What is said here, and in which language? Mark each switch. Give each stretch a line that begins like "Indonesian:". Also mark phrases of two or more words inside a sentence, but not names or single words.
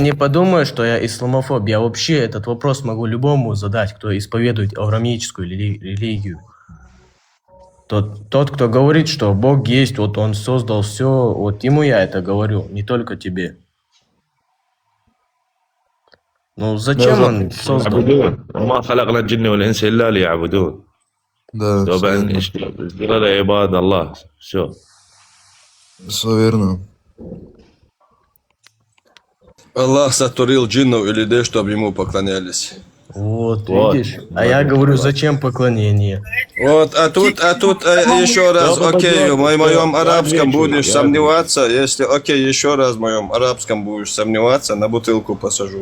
Russian: не подумай, что я исламофоб. Я вообще этот вопрос могу любому задать, кто исповедует авраамическую религию. Тот, кто говорит, что Бог есть, вот Он создал все, вот ему я это говорю, не только тебе. Ну зачем он создал?
Arabic: يعبدون وما خلقنا الجن والإنس إلا ليعبدون.
Russian: Да, всё طبعا верно.
Arabic: اشتغل عباد الله.
Russian: Все. Все верно. Аллах сотворил джиннов и людей, чтобы ему поклонялись. Вот, Вот. видишь? А я говорю, зачем поклонение? Вот, а тут еще раз, окей, в моем арабском будешь сомневаться, если, окей, еще раз в моем арабском будешь сомневаться, на бутылку посажу.